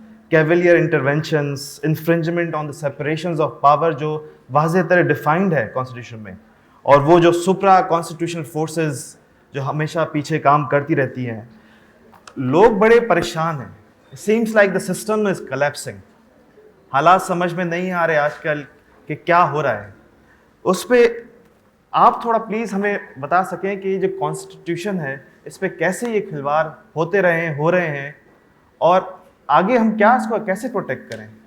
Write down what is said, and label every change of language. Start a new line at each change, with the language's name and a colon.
English: cavalier interventions, infringement on the separations of power
Urdu: جو واضح طرح ڈیفائنڈ ہے کانسٹیٹیوشن میں, اور وہ جو سپرا کانسٹیٹیوشنل فورسز جو ہمیشہ پیچھے کام کرتی رہتی ہیں, لوگ بڑے پریشان ہیں.
English: It seems like the system is collapsing.
Urdu: حالات سمجھ میں نہیں آ رہے آج کل کہ کیا ہو رہا ہے. اس پہ آپ تھوڑا پلیز ہمیں بتا سکیں کہ یہ جو کانسٹیٹیوشن ہے اس پہ کیسے یہ کھلواڑ ہوتے رہے ہیں, ہو رہے ہیں, اور آگے ہم کیا اس کو کیسے پروٹیکٹ کریں؟